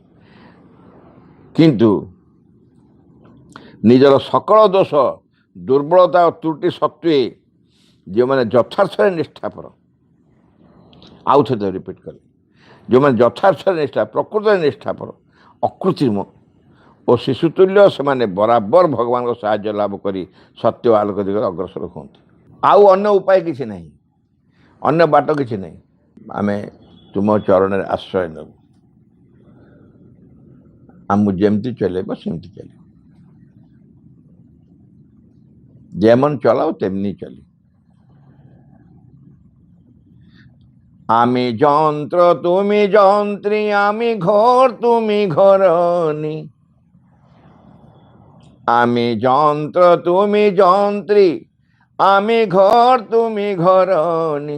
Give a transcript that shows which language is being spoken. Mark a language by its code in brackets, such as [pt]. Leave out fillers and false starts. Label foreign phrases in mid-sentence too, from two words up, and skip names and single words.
[or] କିନ୍ତୁ ନିଜର ସକଳ ଦୋଷ ଦୁର୍ବଳତା ଓ ତ୍ରୁଟି ସତ୍ତ୍ୱେ ଯେଉଁମାନେ ଯଥାର୍ଥରେ ନିଷ୍ଠାପର, ଆଉ ଥରେ ରିପିଟ୍ କଲେ, ଯେଉଁମାନେ ଯଥାର୍ଥରେ ନିଷ୍ଠା, ପ୍ରକୃତରେ ନିଷ୍ଠାପର, ଅକୃତ୍ରିମ ଓ ଶିଶୁତୁଲ୍ୟ, ସେମାନେ ବରାବର ଭଗବାନଙ୍କ ସାହାଯ୍ୟ ଲାଭ କରି ସତ୍ୟ ଆଲୋକ ଦିଗରେ ଅଗ୍ରସର ହୁଅନ୍ତି। ଆଉ ଅନ୍ୟ ଉପାୟ କିଛି ନାହିଁ, ଅନ୍ୟ ବାଟ କିଛି ନାହିଁ। ଆମେ ତୁମ ଚରଣରେ ଆଶ୍ରୟ ନେବୁ, ଆମକୁ ଯେମିତି ଚଲେଇବ ସେମିତି ଚାଲିବ, [bn] যেমন চলাও তেমনি চলি। আমি যন্ত্র তুমি যন্ত্রী, আমি ঘর তুমি ঘরণী। আমি যন্ত্র তুমি যন্ত্রী, আমি ঘর তুমি ঘরণী।